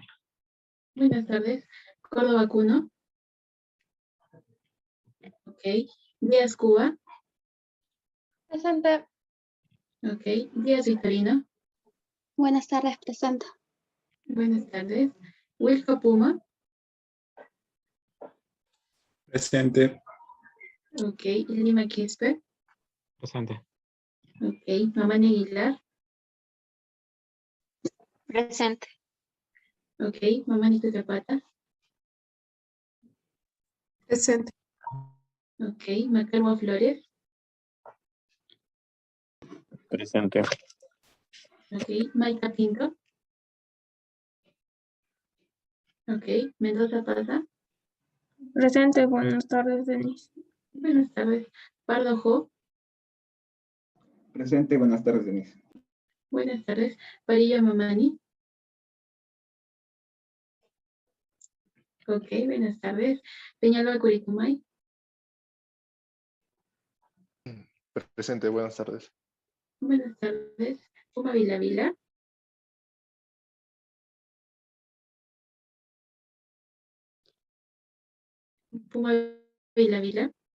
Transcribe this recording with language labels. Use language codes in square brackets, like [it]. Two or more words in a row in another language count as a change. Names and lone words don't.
[es] Buenas tardes. Córdoba Cuno. Ok. Díaz Cuba. Presente. Ok. Díaz Vitorino. Buenas tardes, presente. Buenas tardes. Wilco Puma. Presente. Ok. Lima Quispe. Presente. Ok. Mamani Aguilar. Presente. Ok. Mamani Tutapata. Presente. Ok. Macarmo Flores. Presente. Ok. Maika Pinto. Ok. Mendoza Paza. Presente, buenas tardes, Denise. Buenas tardes. Pardo Jo. Presente, buenas tardes, Denise. Buenas tardes. Parilla Mamani. Ok. Buenas tardes. Peñalba Curicumay. Presente, buenas tardes. Buenas tardes. Puma Vila Vila. Puma Vila Vila.